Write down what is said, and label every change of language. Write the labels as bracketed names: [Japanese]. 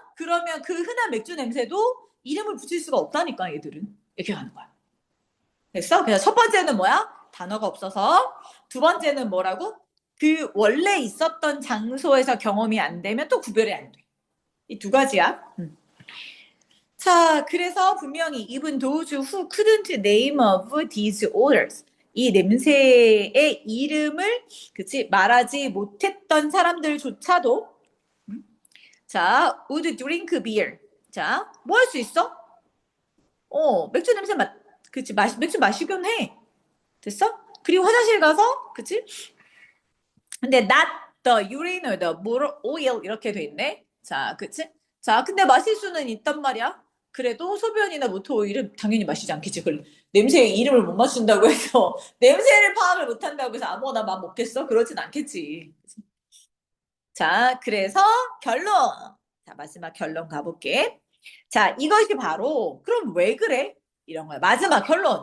[Korean] 그러면 그 흔한 맥주 냄새도 이름을 붙일 수가 없다니까 얘들은. 이렇게 가는 거야. 됐어? 그래서 첫 번째는 뭐야? 단어가 없어서. 두 번째는 뭐라고? 그 원래 있었던 장소에서 경험이 안 되면 또 구별이 안 돼. 이 두 가지야. 자, 그래서 분명히 [English] even those who couldn't name of these odors. [Korean] 이 냄새의 이름을 그치 말하지 못했던 사람들조차도 자, [English] would drink beer. [Korean] 자, 뭐 할 수 있어? 맥주 냄새 그치 맥주 마시곤 해. 됐어? 그리고 화장실 가서 그치? 근데 [English] not the urine or the motor oil [Korean] 이렇게 돼 있네. 자, 그치? 자, 근데 마실 수는 있단 말이야. 그래도 소변이나 모터 오일은 당연히 마시지 않겠지. 그걸 냄새의 이름을 못 맞춘다고 해서 냄새를 파악을 못 한다고 해서 아무거나 막 먹겠어? 그러진 않겠지. 자, 그래서 결론. 자, 마지막 결론 가볼게. 자, 이것이 바로 그럼 왜 그래? 이런 거야. 마지막 결론.